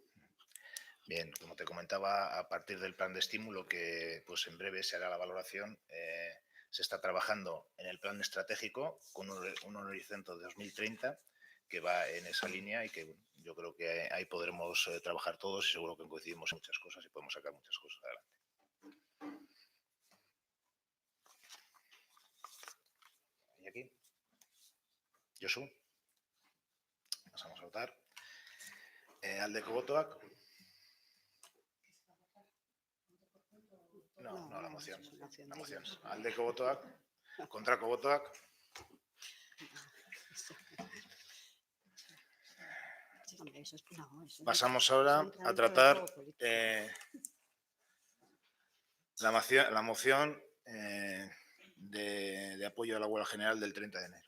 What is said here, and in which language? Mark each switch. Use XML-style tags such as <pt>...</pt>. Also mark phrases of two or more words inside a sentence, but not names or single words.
<es>Bien, como te comentaba, a partir del plan de estímulo que pues en breve se hará la valoración, se está trabajando en el plan estratégico con un horizonte de 2030 que va en esa línea y que yo creo que ahí podremos trabajar todos y seguro que coincidimos en muchas cosas y podemos sacar muchas cosas adelante. ¿Y aquí? Josu. Pasamos a votar.</es> <eu>Aldeko botoak.</eu> <es>No, la moción. es una moción La de moción. ellos.</es> <eu>Aldeko botoak, kontrako botoak.</eu> <es>Hombre, eso es, no, eso Pasamos eso ahora entra a dentro del tratar juego político. la moción de apoyo a la huelga general del 30 de enero.</es>